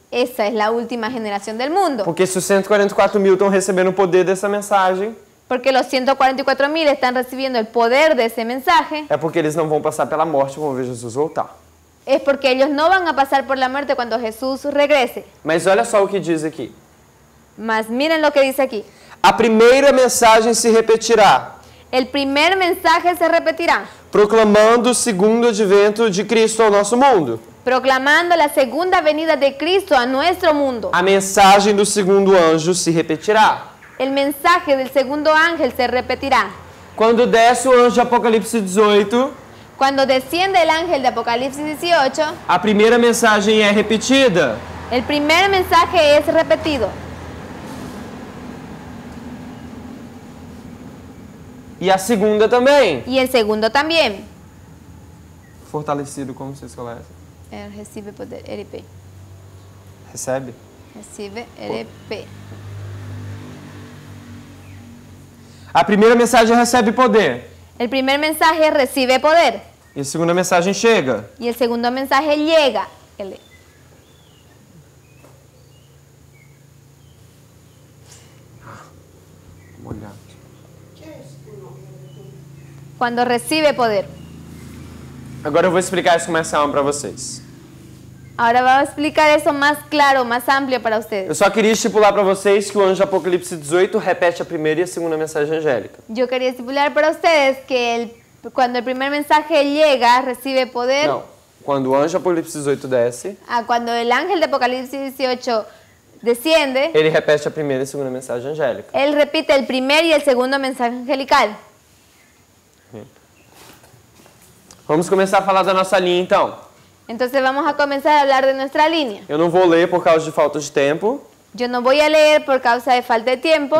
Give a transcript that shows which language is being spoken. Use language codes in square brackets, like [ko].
[es] esa es la última generación del mundo. [pt] Porque se os 144.000 estão recebendo o poder dessa mensagem, [es] Porque los 144.000 están recibiendo el poder de ese mensaje, [pt] é porque eles não vão passar pela morte quando ver Jesus voltar. [es] es porque ellos no van a pasar por la muerte cuando Jesús regrese. [pt] Mas olha só o que diz aqui. [es] Mas miren lo que dice aquí. [pt] A primeira mensagem se repetirá, [es] El primer mensaje se repetirá, [pt] proclamando o segundo advento de Cristo ao nosso mundo. [es] proclamando la segunda venida de Cristo a nuestro mundo. [pt] A mensagem do segundo anjo se repetirá. [es] El mensaje del segundo ángel se repetirá. [pt] Quando desce o anjo de Apocalipse 18, [es] Cuando desciende el ángel de Apocalipsis 18, [pt] a primeira mensagem é repetida. [es] el primer mensaje es repetido. [pt] E a segunda também. [es] Y el segundo también. [pt] Fortalecido, como vocês falam? [es] Recibe poder, RP. [pt] Recebe? [es] Recibe RP. [pt] A primeira mensagem recebe poder. [es] El primer mensaje recibe poder. [pt] E a segunda mensagem chega. [es] Y el segundo mensaje llega. [pt] Vamos olhar. [es] Cuando recibe poder. [pt] Agora eu vou explicar isso com mais calma para vocês. [es] Ahora vamos a explicar eso más claro, más amplio para [pt] Eu [es] ustedes. [pt] só queria estipular para vocês que o anjo de Apocalipse 18 repete a primeira e a segunda mensagem angélica. [es] Yo quería estipular para ustedes que cuando el primer mensaje llega, recibe poder. [pt] Não. Quando o anjo de Apocalipse 18 desce, [es] Cuando el ángel de Apocalipsis 18 desciende, [pt] ele repete a primeira e a segunda mensagem angélica. [es] él repite el primer y el segundo mensaje angelical. [pt] Vamos começar a falar da nossa linha então. [es] Entonces vamos a comenzar a hablar de nuestra línea. [pt] Eu não vou ler por causa de falta de tempo. [es] Yo no voy a leer por causa de falta de tiempo.